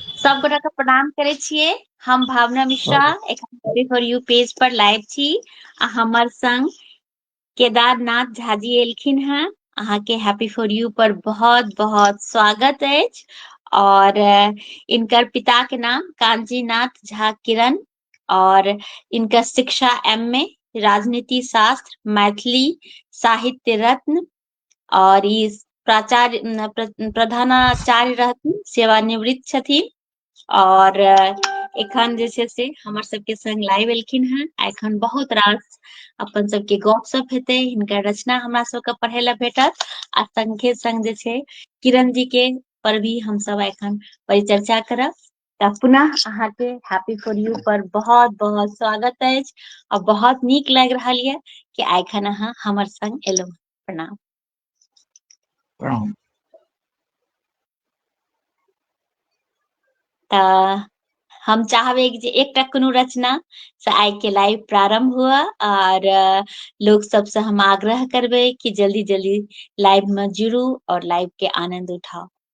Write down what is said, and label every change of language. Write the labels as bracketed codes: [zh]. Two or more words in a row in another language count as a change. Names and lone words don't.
[mai] सब गोटा के प्रणाम करे छिए। हम भावना मिश्रा एखन हैप्पी फॉर यू पेज पर लाइव छी आ हमर संग केदारनाथ झा जी एलखिन हैं। अहाँ के हैप्पी फॉर यू पर बहुत बहुत स्वागत अछि। और इनकर पिता के नाम कांजीनाथ झा किरण और इनका शिक्षा एमए राजनीति शास्त्र मैथिली साहित्य रत्न और ई प्राचार्य प्रधानाचार्य रहथिन, सेवानिवृत्त छथिन। और एखन जे छै से हमर सबके संग लाइव एलखिन हैं। एखन बहुत रास अपन सबके गपशप हेतै, हिनकर रचना हमरा सबके पढ़ै ला भेटत आ संगे संग जे छै किरण जी के पर भी हम सब एखन परिचर्चा करब। तऽ पुनः अहाँके हैप्पी फॉर यू पर बहुत बहुत स्वागत अछि और बहुत नीक लागि रहल ये कि एखन अहाँ हमर संग एलहुं। प्रणाम। प्रणाम। तऽ हम चाहबै कि जे एकटा कोनो रचना से आइ के लाइव प्रारंभ हुआ और लोग सबसे हम आग्रह करबै कि जल्दी जल्दी लाइव में जुड़ू और लाइव के आनंद उठाओ।